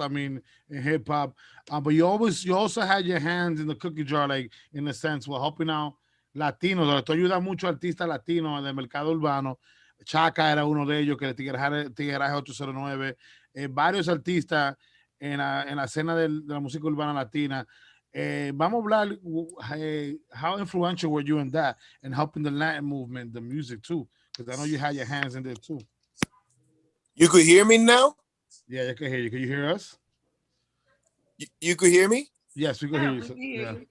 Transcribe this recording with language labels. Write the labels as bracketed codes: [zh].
[en] I mean, in hip hop. But you also had your hands in the cookie jar, like in a sense, while helping out Latinos. [es] Esto ayuda mucho a artistas latinos del mercado urbano. Chaka era uno de ellos, que el Tigueraje 809. Varios artistas en la escena de la música urbana latina. Vamos a hablar, [en] how influential were you in that and helping the Latin movement, the music too? Because I know you had your hands in there too. You could hear me now? Yeah, I can hear you. Can you hear us? You could hear me? Yes, we can hear you.